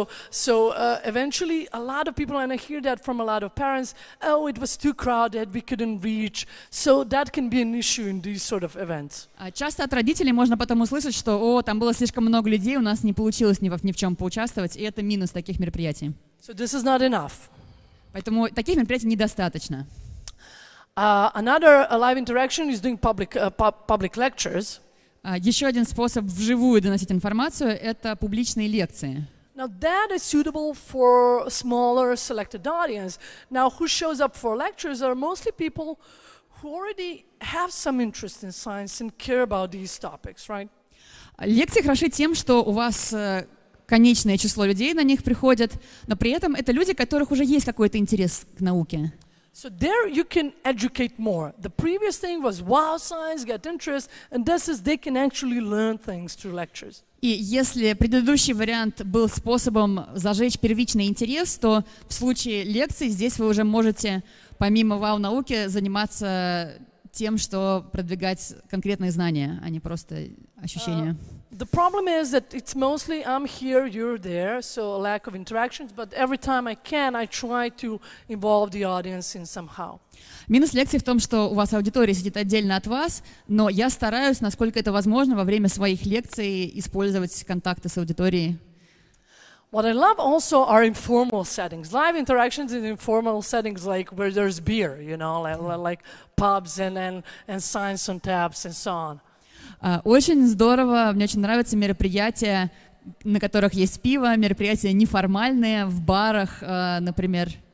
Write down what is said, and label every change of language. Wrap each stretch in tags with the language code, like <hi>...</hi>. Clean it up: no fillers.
<en>Eventually a lot of people, and I hear that from a lot of parents, oh, it was too crowded, we couldn't reach. So that can be an issue in these sort of events.</en> <ru>Часто от родителей можно потом услышать, что там было слишком много людей, у нас не получилось ни в чем поучаствовать, и это минус таких мероприятий.</ru> <en>So this is not enough.</en> <ru>Поэтому таких мероприятий недостаточно.</ru> <en>Another live interaction is doing public lectures.</en> <ru>Еще один способ вживую доносить информацию – это публичные лекции.</ru> <en>Now that is suitable for a smaller selected audience. Now who shows up for lectures are mostly people who already have some interest in science and care about these topics, right?</en> <ru>Лекции хороши тем, что у вас конечное число людей на них приходят, но при этом это люди, у которых уже есть какой-то интерес к науке.</ru> <en>So there you can educate more. The previous thing was wow science, get interest, and this is they can actually learn things through lectures.</en> <ru>И если предыдущий вариант был способом зажечь первичный интерес, то в случае лекций здесь вы уже можете помимо вау-науки заниматься тем, что продвигать конкретные знания, а не просто ощущения.</ru> <en>The problem is that it's mostly I'm here, you're there, so a lack of interactions, but every time I can, I try to involve the audience in somehow.</en> <ru>Минус лекции в том, что у вас аудитория сидит отдельно от вас, но я стараюсь, насколько это возможно, во время своих лекций использовать контакты с аудиторией.</ru> <en>What I love also are informal settings, live interactions in informal settings, like where there's beer, you know, like pubs and science on taps and so on.</en> <ru>Очень здорово, мне очень нравятся мероприятия, на которых есть пиво, мероприятия неформальные в барах, например.</ru>